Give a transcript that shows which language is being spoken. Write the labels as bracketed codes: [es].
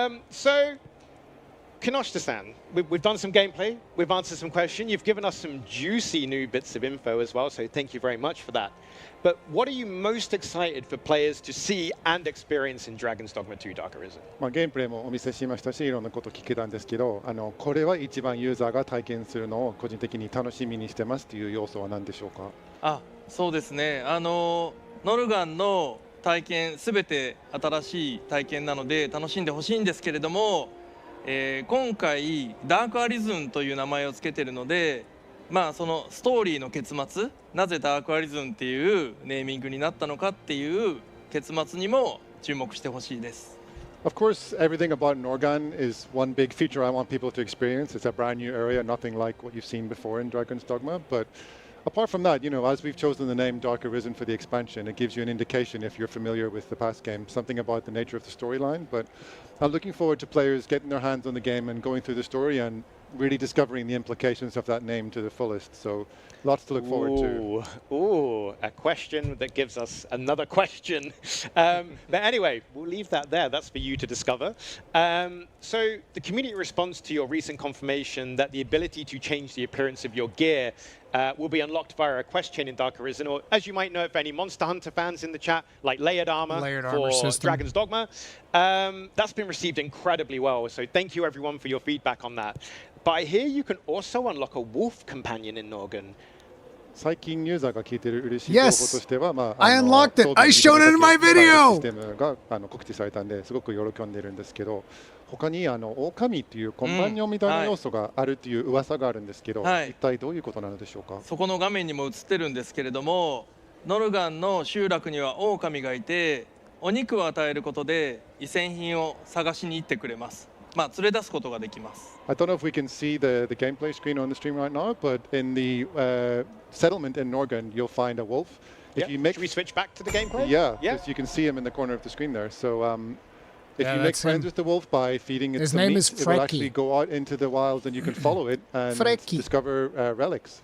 [en] So Kinoshita-san, we've done some gameplay, we've answered some questions, you've given us some juicy new bits of info as well, so thank you very much for that. But what are you most excited for players to see and experience in Dragon's Dogma 2 Dark Arisen? [ja] ゲームプレイもお見せしましたし、いろんなこと聞けたんですけど、これは一番ユーザーが体験するのを個人的に楽しみにしてますという要素は何でしょうか？そうですね。ノルガンの体験すべて新しい体験なので楽しんでほしいんですけれども、今回ダークアリズンという名前をつけているので、そのストーリーの結末、なぜダークアリズンっていうネーミングになったのかっていう結末にも注目してほしいです。 [en] Of course, everything about Norgan is one big feature I want people to experience. It's a brand new area, nothing like what you've seen before in Dragon's Dogma. But apart from that, as we've chosen the name Dark Arisen for the expansion, it gives you an indication if you're familiar with the past game, something about the nature of the storyline. But I'm looking forward to players getting their hands on the game and going through the story and really discovering the implications of that name to the fullest. So lots to look forward to. Ooh, a question that gives us another question. But anyway, we'll leave that there. That's for you to discover. So the community responds to your recent confirmation that the ability to change the appearance of your gear will be unlocked via a quest chain in Dark Arisen, or as you might know, if any Monster Hunter fans in the chat, like layered armor for Dragon's Dogma. That's been received incredibly well, so thank you everyone for your feedback on that. But I hear you can also unlock a wolf companion in Norgan. [ja] 最近ユーザーが聞いている嬉しい情報としては、 [en] I unlocked it. I showed it in my video. [ja] システムが告知されたんですごく喜んでいるんですけど、他に狼っていうコンパニオンみたいな要素があるっていう噂があるんですけど、一体どういうことなのでしょうか？そこの画面にも映ってるんですけれども、ノルガンの集落には狼がいて、お肉を与えることで遺産品を探しに行ってくれます。連れ出すことができます。 [en] I don't know if we can see the gameplay screen on the stream right now, but in the settlement in Norgan, you'll find a wolf. Should we switch back to the gameplay? Yeah, because you can see him in the corner of the screen there. So if you make friends with the wolf by feeding it some meat, it will actually go out into the wilds and you can follow it and discover relics.